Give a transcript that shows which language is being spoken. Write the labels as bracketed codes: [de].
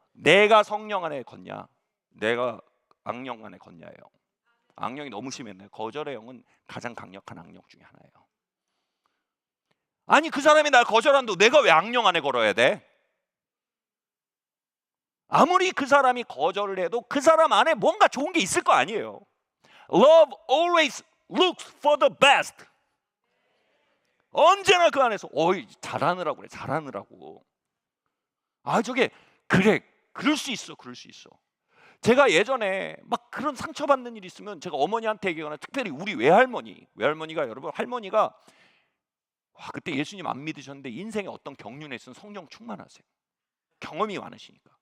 [ko] 내가 성령 안에 걷냐, 내가 악령 안에 걷냐예요. 악령이 너무 심했네. 거절의 영은 가장 강력한 악령 중에 하나예요. 아니 그 사람이 날 거절한다고 내가 왜 악령 안에 걸어야 돼? 아무리 그 사람이 거절을 해도 그 사람 안에 뭔가 좋은 게 있을 거 아니에요. [en] Love always looks for the best. [ko] 언제나 그 안에서 어이 잘하느라고 그래. 잘하느라고. 아 저게 그래. 그럴 수 있어. 그럴 수 있어. 제가 예전에 막 그런 상처받는 일이 있으면 제가 어머니한테 얘기하거나, 특별히 우리 외할머니가 여러분, 할머니가 와, 그때 예수님 안 믿으셨는데 인생에 어떤 경륜에 있으면 성령 충만하세요. 경험이 많으시니까.